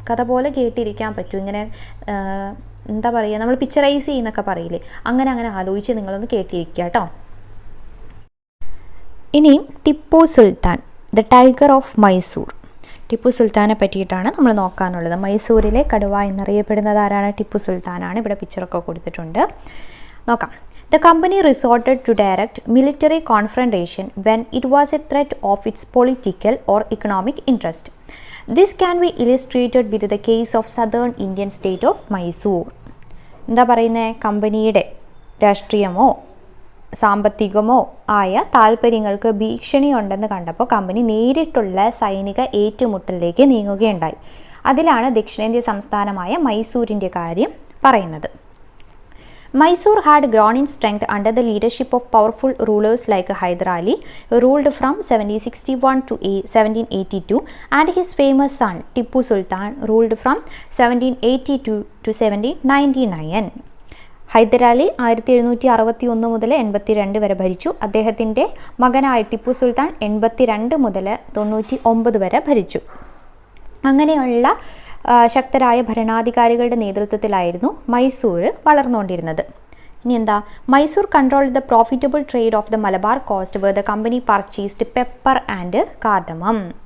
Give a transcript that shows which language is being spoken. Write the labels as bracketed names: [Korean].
[Malayalam] കഥ പോലെ കേട്ടിരിക്കാൻ പറ്റും. ഇങ്ങനെ എന്താ പറയുക, നമ്മൾ പിക്ചറൈസ് ചെയ്യുന്നൊക്കെ പറയില്ലേ, അങ്ങനെ ആലോചിച്ച് നിങ്ങളൊന്ന് കേട്ടിരിക്കുക കേട്ടോ. ഇനിയും Tipu Sultan, [English] The tiger of Mysore. [Malayalam] Tipu സുൽത്താനെ പറ്റിയിട്ടാണ് നമ്മൾ നോക്കാനുള്ളത്. മൈസൂരിലെ കടുവ എന്നറിയപ്പെടുന്നത് ആരാണ്? ടിപ്പു സുൽത്താനാണ്. ഇവിടെ പിക്ചറൊക്കെ കൊടുത്തിട്ടുണ്ട്, നോക്കാം. [English] The company resorted to direct military confrontation when it was a threat of its political or economic interest. This can be illustrated with the case of southern Indian state of Mysore. [Malayalam] എന്താ പറയുന്നത്? കമ്പനിയുടെ രാഷ്ട്രീയമോ സാമ്പത്തികമോ ആയ താല്പര്യങ്ങൾക്ക് ഭീഷണിയുണ്ടെന്ന് കണ്ടപ്പോൾ company നേരിട്ടുള്ള സൈനിക ഏറ്റുമുട്ടലിലേക്ക് നീങ്ങുകയുണ്ടായി. അതിലാണ് ദക്ഷിണേന്ത്യ സംസ്ഥാനമായ മൈസൂരിൻ്റെ കാര്യം പറയുന്നത്. Mysore had grown in strength under the leadership of powerful rulers like Hyder Ali, who ruled from 1761 to 1782, and his famous son Tippu Sultan ruled from 1782 to 1799. Hyder Ali 1761 മുതൽ 82 വരെ ഭരിച്ചു. അദ്ദേഹത്തിൻ്റെ മകനായ ടിപ്പു സുൽത്താൻ 82 മുതൽ 99 വരെ ഭരിച്ചു. അങ്ങനെയുള്ള ശക്തരായ ഭരണാധികാരികളുടെ നേതൃത്വത്തിലായിരുന്നു മൈസൂർ വളർന്നുകൊണ്ടിരുന്നത്. ഇനി എന്താ? [English] Mysore controlled the profitable trade of the Malabar coast where the company purchased pepper and cardamom.